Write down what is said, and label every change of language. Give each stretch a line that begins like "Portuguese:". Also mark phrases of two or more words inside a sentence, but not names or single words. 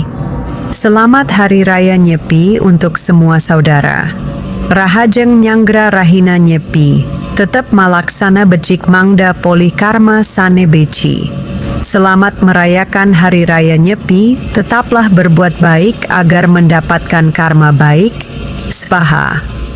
Indonesian: Selamat Hari Raya Nyepi untuk semua saudara.
Balinese: Rahajeng Nyanggra Rahina Nyepi, tetap malaksana becik mangda polikarma sane beci.
Indonesian: Selamat merayakan Hari Raya Nyepi, tetaplah berbuat baik agar mendapatkan karma baik. Svaha.